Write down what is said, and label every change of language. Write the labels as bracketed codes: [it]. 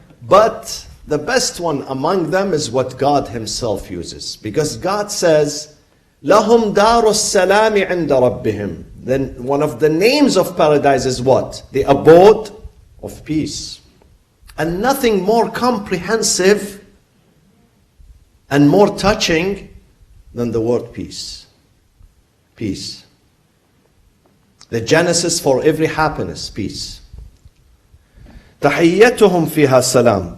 [en] But the best one among them is what God Himself uses. Because God says, [ar] لَهُمْ دَارُ السَّلَامِ عِنْدَ رَبِّهِمْ. [en] Then one of the names of paradise is what? The abode of peace. And nothing more comprehensive and more touching than the word peace. Peace. The genesis for every happiness, peace. [ar] تَحِيَّتُهُمْ فِيهَا salam.